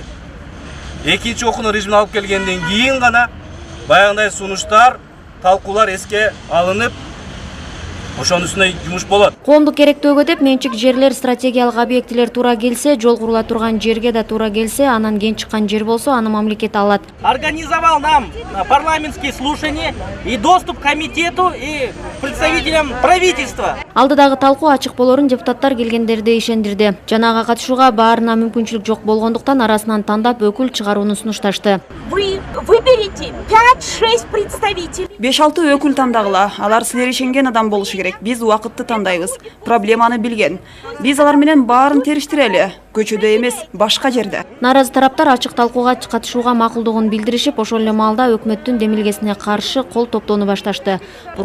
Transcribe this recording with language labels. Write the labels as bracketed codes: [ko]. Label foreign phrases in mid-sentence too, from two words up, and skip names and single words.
[ky] 2-окуунун режимине алып келгенден кийин гана баягындай сунуштар, талкуулар эске алынып, ошонун үстүнө жумуш болот. Коомдук керектөөгө деп менчик жерлер, стратегиялык объектилер туура келсе, жол курула турган жерге да туура келсе, анан кен чыккан жер болсо, аны мамлекет алат. [ru] Организовал нам парламентские слушания и доступ к комитету и представителям правительства. [ky] Алдыдагы талкуу ачык болорун депутаттар келгендерди ишендирди. Жанага катышууга баарына мүмкүнчүлүк жок болгондуктан арасынан тандап өкүл чыгарууну сунушташты. [ru] Вы выберите 5-6 представителей. [ky] 5-6 өкүл тандагыла. Алар силер ишенген адам болушу керек. Биз убакытты тандайбыз. Проблеманы билген. Биз алар менен баарын териштирели. Көчөдө эмес, башка жерде. Наразы тараптар ачык талкууга катышууга макулдугун билдиришип, ошол эле маалда өкмөттүн демилгесине каршы кол топтоону башташты.